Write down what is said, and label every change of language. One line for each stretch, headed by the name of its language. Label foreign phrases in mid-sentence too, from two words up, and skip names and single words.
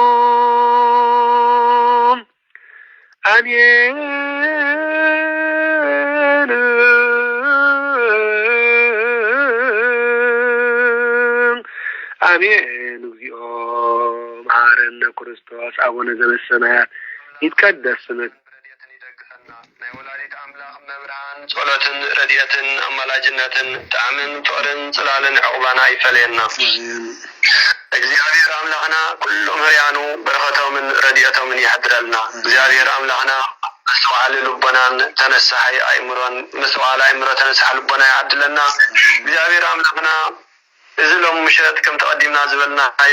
Geez: አሜን አሜን። እግዚኦ መሐረነ ክርስቶስ አቡነ ዘበሰማያት ይትቀደስ ስምከ
Tigrinya: ናይ ወላዲት አምላክ መብርሃን ጸሎትን ረድኤትን አማላጅነትን ጣዕምን ፍቅርን ጽላልን ዕቁባና ይፈለየና። እግዚአብሔር አምላክና ኩሎም ህርያኑ በረኸቶምን ረድኤቶምን ይሕድረልና። እግዚአብሔር አምላክና መስዋዕል ልቦናን ተነሳሐይ አእምሮን መስዋዕል አእምሮ ተነሳሐ ልቦና ይዓድለና። እግዚአብሔር አምላክና እዚ ሎም ምሸት ከም ተቀዲምና ዝበልናዮ